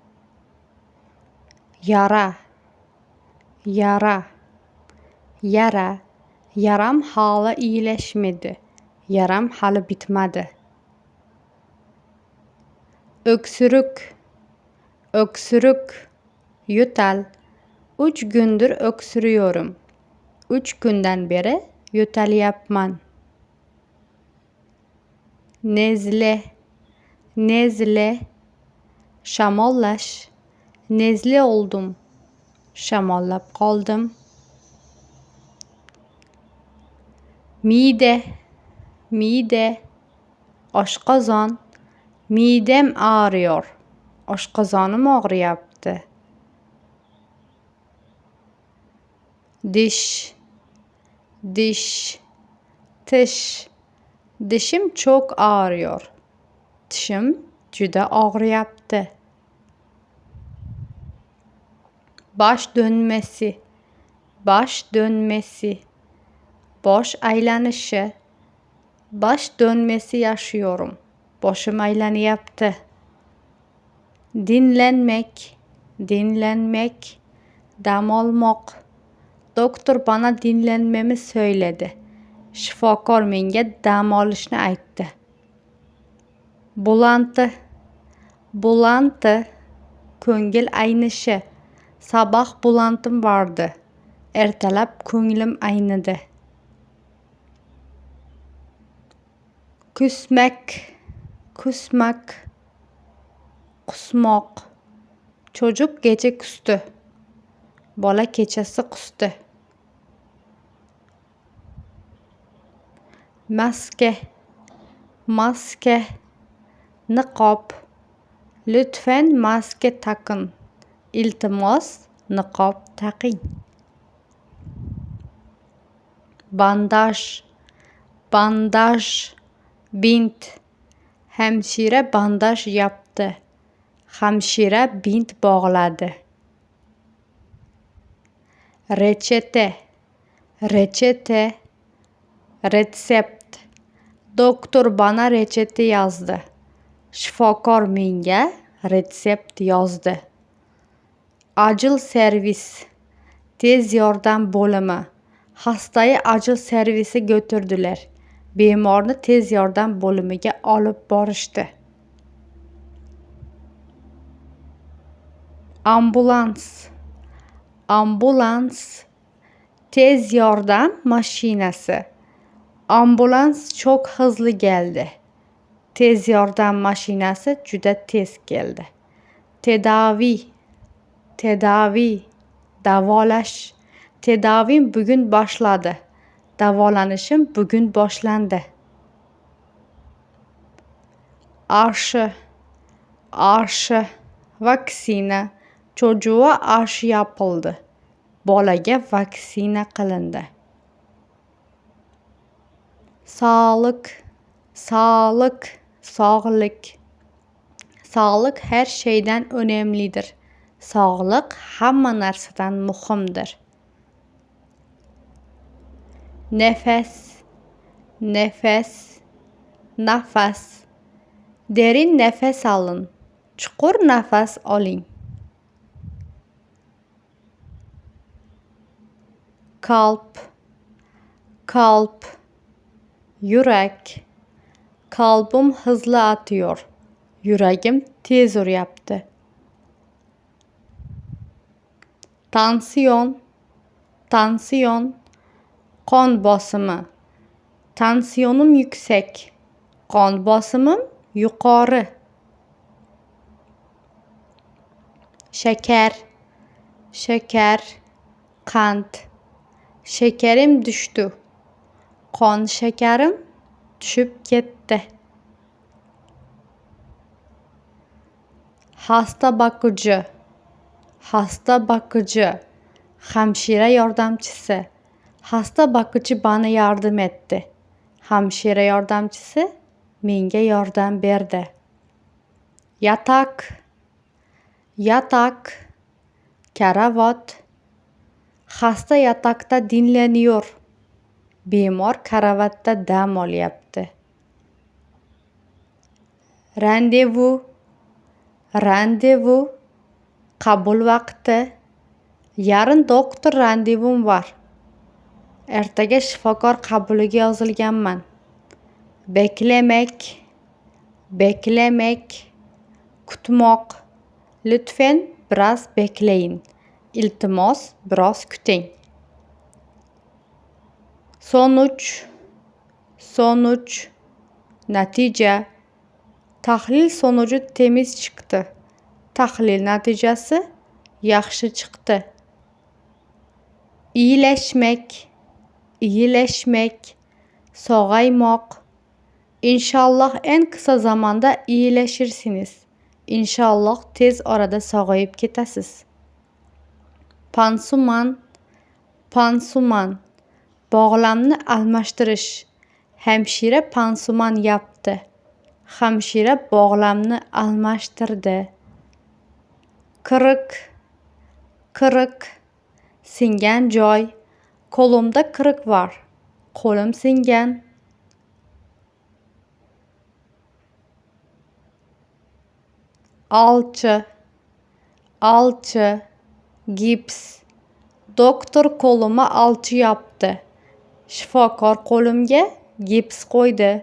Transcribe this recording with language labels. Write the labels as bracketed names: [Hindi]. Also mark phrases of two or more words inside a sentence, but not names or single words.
[Turkish] Yara, yara, yara. Yaram hali iyileşmedi. Yaram hali bitmedi. Öksürük, öksürük, yo'tal. 3 gündür öksürüyorum. 3 günden beri yo'talyapman. Nezle, nezle, shamollash. Nezle oldum. [Uzbek] Shamollab qoldim. [Turkish] Mide, mide, oshqozon. Midem ağrıyor. [Uzbek] Oshqozonim og'riyapti. [Turkish] Dish, dish, tish. Dishim çok ağrıyor. [Uzbek] Tishim juda og'riyapti. [Turkish] Baş dönmesi, baş dönmesi. [Uzbek] Bosh aylanishi. [Turkish] Baş dönmesi yaşıyorum. [Uzbek] Boshim aylanyapti. [Turkish] Dinlenmek, dinlenmek, [Uzbek] dam olmoq. [Turkish] Doktor bana dinlenmemi söyledi. [Uzbek] Shifokor menga dam olishni aytdi. [Turkish] Bulantı, bulantı, [Uzbek] ko'ngil aynishi. [Turkish] Sabah bulantım vardı. [Uzbek] Ertalab ko'nglim aynidi. [Turkish] Küsmek, kusmak, kusmoq. Çocuk gece kusti. [Uzbek] Bola kechasi qusti. [Turkish] Maske, maske, niqob. Lütfen maske takın. [Uzbek] İltimos niqob taqing. Bandaj, bandaj, bint. Hamshira [Turkish] bandaj yaptı. [Uzbek] Hamshira bint bog'ladi. [Turkish] Reçete, reçete, retsept. Doktor bana reçete yazdı. [Uzbek] Shifokor menga retsept yozdi. [Turkish] Acil servis, [Uzbek] tez yordam bo'limi. [Turkish] Hastayı acil servisi götürdüler. [Uzbek] Bemorni tez yordam bo'limiga olib borishdi. [Turkish] Ambulans, ambulans, [Uzbek] tez yordam mashinasi. [Turkish] Ambulans çok hızlı geldi. [Uzbek] Tez yordam mashinasi juda tez keldi. [Turkish] Tedavi, tedavi, davolash. Tedavim bugün başladı. [Uzbek] Davolanishim bugün boshlandı. [Turkish] Aşı, aşı, vaksina. Çocuğa aşı yapıldı. [Uzbek] Bolaga vaksina qilindi. [Turkish] Sağlık, sağlık, sog'lik. Sağlık her şeyden önemlidir. [Uzbek] Sağlık hamma narsadan muhimdir. [Turkish] Nefes, nefes, nafas. Derin nefes alın. [Uzbek] Chuqur nafas oling. [Turkish] Kalp, kalp, yürek. Kalbim hızlı atıyor. Yüreğim [Uzbek] tez uryapti. [Turkish] Tansiyon, tansiyon, [Uzbek] qon bosimi. [Turkish] Tansiyonum yüksek. [Uzbek] Qon bosimim yuqori. [Turkish] Şeker, şeker, qand. Şekerim düştü. [Uzbek] Qon shakarim tushib ketdi. [Turkish] Hasta bakıcı, hasta bakıcı. [Uzbek] Hamshira yordamchisi. [Turkish] Hasta bakıcı bana yardım etti. [Uzbek] Hamshira yordamchisi menga yordam berdi. [Turkish] Yatak, yatak, karavot. Hasta yatakta dinleniyor. [Uzbek] Bemor karavotda dam olyapti. [Turkish] Randevu, randevu, [Uzbek] qabul vaqti. [Turkish] Yarın doktor randevum var. [Uzbek] Ertaga shifokor qabuliga yozilganman. [Turkish] Beklemek, beklemek, kutmoq. Lütfen biroz bekleyin. [Uzbek] İltimos biroz kuting. [Turkish] Sonuç, sonuç, natija. Tahlil sonucu temiz chiqdi. [Uzbek] Tahlil natijasi yaxshi chiqdi. [Turkish] İyileşmek, iyileşmek, sog'aymoq. İnşallah en kısa zamanda iyileşirsiniz. [Uzbek] İnşallah tez orada sog'ayib ketasiz. [Turkish] Pansuman, pansuman. [Uzbek] Bog'lamni almashtirish. Hamshira [Turkish] pansuman yaptı. [Uzbek] Hamshira bog'lamni almashtirdi. [Turkish] Kırık, kırık, [Uzbek] singan joy. [Turkish] Qo'limda kırık var. [Uzbek] Qo'lim singan. [Turkish] Alçı, alçı, gips. Doktor qo'lima alçı yaptı. [Uzbek] Shifokor qo'limga gips qo'ydi.